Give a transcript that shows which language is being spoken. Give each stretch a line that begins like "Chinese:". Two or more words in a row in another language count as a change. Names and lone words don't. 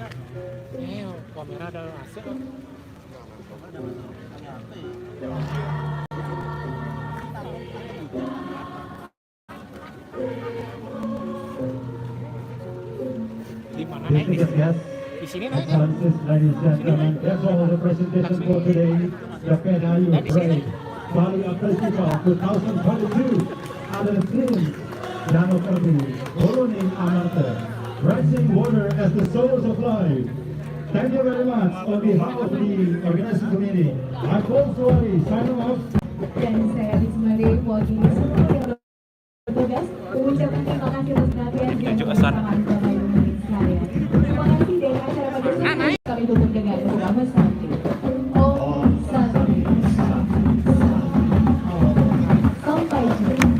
Indonesian: Kamera ada masuk. Di mana naik? Di sini naik kan?
English: Excellencies, ladies and gentlemen, that's all the presentation for today. Japan Ayu Parade, Bali Festival 2022, under the theme, Danau Perdu, Koloning Amarta, Rising Water as the source of life. Thank you very much on behalf of the organizing committee. I'm Paul Suwari, signing off.
Indonesian: Dan saya Rizmari mewakili seluruh yang bertugas mengucapkan terima kasih atas perhatian dan kebersamaan Bapak Ibu hadirin sekalian. Terima kasih dari acara pada hari ini kami tutup dengan beberapa santi.
Sanskrit: Om Santi.
Indonesian: Sampai jumpa.